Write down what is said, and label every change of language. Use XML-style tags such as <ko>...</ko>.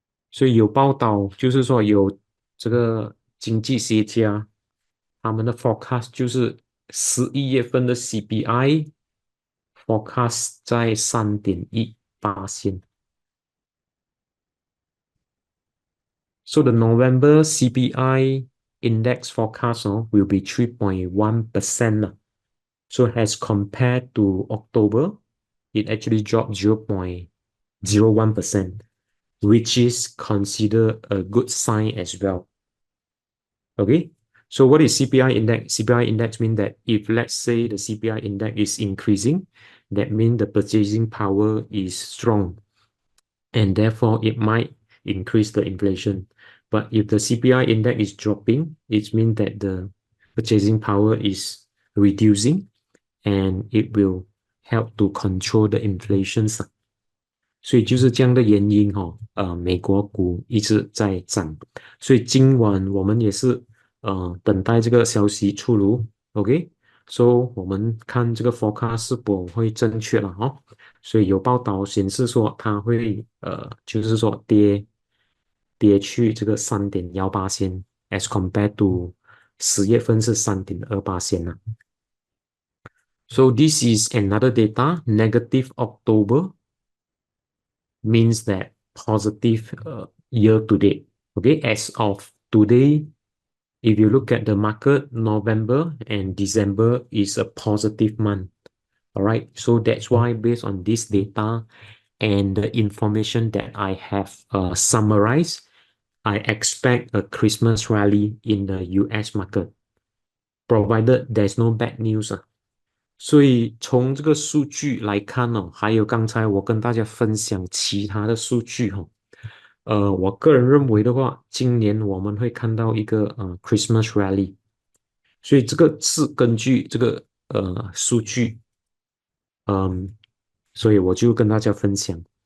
<zh>所以有报道就是说有这个经济学家他们的 forecast 就是11月份的 CPI forecast 在3.1%。</zh> <en>So the November CPI index forecast will be 3.1%. So as compared to October, it actually dropped 0.01%, which is considered a good sign as well. Okay. So what is CPI index? CPI index means that if let's say the CPI index is increasing, that means the purchasing power is strong and therefore it might increase the inflation. But if the CPI index is dropping, it means that the purchasing power is reducing and it will help to control the inflation.</en> <zh>所以就是这样的原因美国股一直在涨，所以今晚我们也是等待这个消息出炉，OK，so 我们看这个 forecast 是否会正确了所以有报道显示说它会就是说跌去这个3.18%，</zh> <en>as compared to</en> <zh>10月份是3.28%了。</zh> <en>So this is another data, negative October means that positive year to date. Okay, as of today, if you look at the market, November and December is a positive month. All right, so that's why based on this data and the information that I have summarized, I expect a Christmas rally in the US market, provided there's no bad news.</en> <zh>所以从这个数据来看还有刚才我跟大家分享其他的数据我个人认为的话，今年我们会看到一个Christmas rally，所以这个是根据这个数据，嗯，所以我就跟大家分享。</zh>